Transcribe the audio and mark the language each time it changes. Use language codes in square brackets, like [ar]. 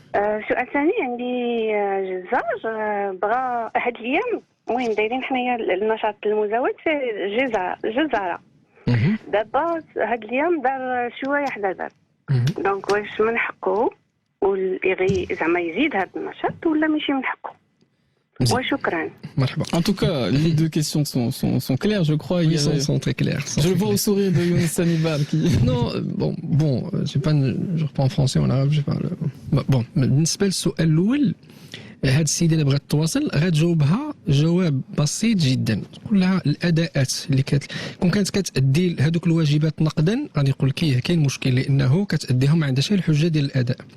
[ar] السؤال الثاني عندي جزار بغا هاد الايام المهم دايرين حنايا النشاط المزاوج في جزاره. دابا هاد الايام دار شويه حدا الباب. دونك واش من حقه زعما يزيد هذا النشاط ولا ماشي من حقه؟ وشكرا. مرحبا. [fr] En tout cas, les deux questions sont claires, je crois. Oui, sont très claires. Je le vois au sourire de Younes Sanibal qui... Non, bon, je reprends en français ou en arabe, je parle. [ar] Bon, بالنسبة للسؤال الأول، هاد السيدة اللي بغات تواصل غتجاوبها جواب بسيط جدا. تقول لها الأداءات اللي كون كانت كتأدي هذوك الواجبات نقدا غادي يقول لك كاين مشكل، لأنه كتأديهم ما عندهاش الحجة ديال الأداء.